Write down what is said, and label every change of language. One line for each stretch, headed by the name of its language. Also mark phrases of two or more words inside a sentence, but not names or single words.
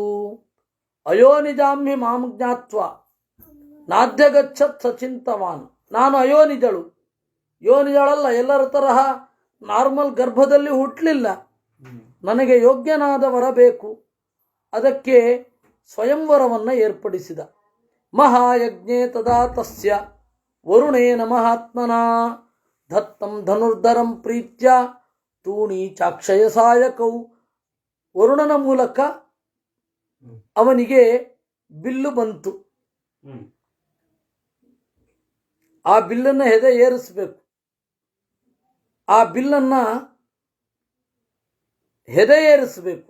Sanskrit: ಅಯೋನಿಜಾಮ್ಹಿ ಮಾಂ ಜ್ಞಾತ್ವ ನಾದ್ಯಗಚ್ಚತ್ ಸಚಿಂತವಾನ್.
Kannada: ನಾನು ಅಯೋನಿಜಳು. ಯೋನಿಜಳಲ್ಲ, ಎಲ್ಲರ ತರಹ ನಾರ್ಮಲ್ ಗರ್ಭದಲ್ಲಿ ಹುಟ್ಟಲಿಲ್ಲ. ನನಗೆ ಯೋಗ್ಯನಾದ ವರ ಬೇಕು. ಅದಕ್ಕೆ ಸ್ವಯಂವರವನ್ನು ಏರ್ಪಡಿಸಿದ.
Sanskrit: ಮಹಾಯಜ್ಞೆ ತದಾ ತಸ್ಯ ವರುಣೇನ ಮಹಾತ್ಮನ ದತ್ತಂ ಧನುರ್ಧರಂ ಪ್ರೀತ್ಯ ತೂಣಿ ಚಾಕ್ಷಯ ಸಾಯಕೌ.
Kannada: ವರುಣನ ಮೂಲಕ ಅವನಿಗೆ ಬಿಲ್ಲು ಬಂತು. ಆ ಬಿಲ್ಲನ್ನು ಹೆದೆ ಏರಿಸಬೇಕು. ಆ ಬಿಲ್ಲನ್ನು ಹೆದೆ ಏರಿಸಬೇಕು.